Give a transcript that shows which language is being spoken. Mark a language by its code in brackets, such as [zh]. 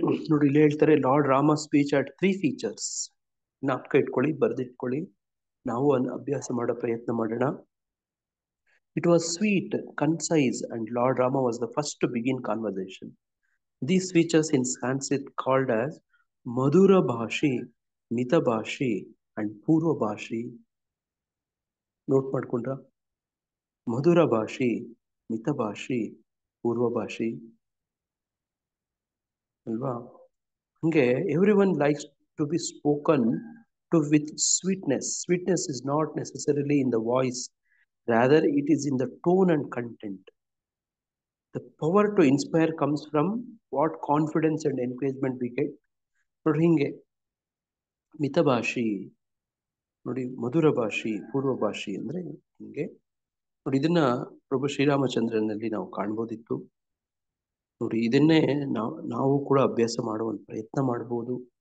[kn] ನೋಡಿ, ಇಲ್ಲಿ ಹೇಳ್ತಾರೆ [en] Lord Rama speech at 3 features. [kn] ಜ್ಞಾಪಕ ಇಟ್ಕೊಳ್ಳಿ, ಬರೆದಿಟ್ಕೊಳ್ಳಿ, ನಾವು ಅಭ್ಯಾಸ ಮಾಡೋ ಪ್ರಯತ್ನ ಮಾಡೋಣ. [en] It was sweet, concise, and Lord Rama was the first to begin conversation. These features in Sanskrit called as Madhura Bhashi, Mita Bhashi, and Purva Bhashi. Note [kn] ಮಾಡ್ಕೊಂಡ್ರಾ? ಮಧುರ ಭಾಷಿ, ಮಿತ ಭಾಷಿ, ಪೂರ್ವ ಭಾಷಿ ಅಲ್ವಾ? [en] ಹಂಗೆ everyone likes to be spoken to with sweetness. Sweetness is not necessarily in the voice, rather it is in the tone and content. The power to inspire comes from what confidence and encouragement we get. [kn] ನೋಡಿ, ಹಿಂಗೆ ಮಿತಭಾಷಿ, ನೋಡಿ ಮಧುರ ಭಾಷಿ, ಪೂರ್ವ ಭಾಷಿ ಅಂದ್ರೆ ಹಿಂಗೆ. ನೋಡಿ, ಇದನ್ನ ಪ್ರಭು ಶ್ರೀರಾಮಚಂದ್ರನಲ್ಲಿ ನಾವು ಕಾಣ್ಬೋದಿತ್ತು. ನೋಡಿ, ಇದನ್ನೇ ನಾವು ಕೂಡ ಅಭ್ಯಾಸ ಮಾಡುವಂತ ಪ್ರಯತ್ನ ಮಾಡ್ಬೋದು.